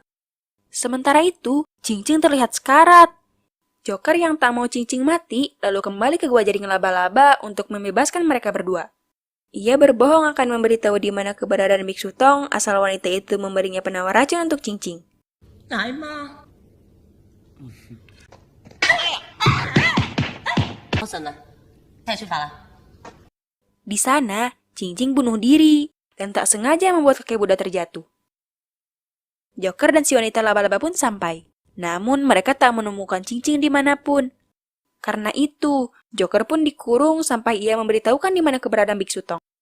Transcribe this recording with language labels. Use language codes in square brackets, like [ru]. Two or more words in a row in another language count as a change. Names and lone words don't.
[id] Sementara itu, Cing-Cing terlihat sekarat. Joker yang tak mau Cing-Cing mati, lalu kembali ke gua jaring laba-laba untuk membebaskan mereka berdua. Ia berbohong akan memberitahu di mana keberadaan Biksu Tong asal wanita itu memberinya penawar racun untuk Cing-Cing. [yue] 奶媽，我信啦，聽日出發啦。 [id] Di sana, Cing-Cing bunuh diri dan tak sengaja membuat kakek Buddha terjatuh. Joker dan si wanita laba-laba pun sampai. Namun mereka tak menemukan Cing-Cing dimanapun. Karena itu, Joker pun dikurung sampai ia memberitahukan di mana keberadaan Biksu Tong.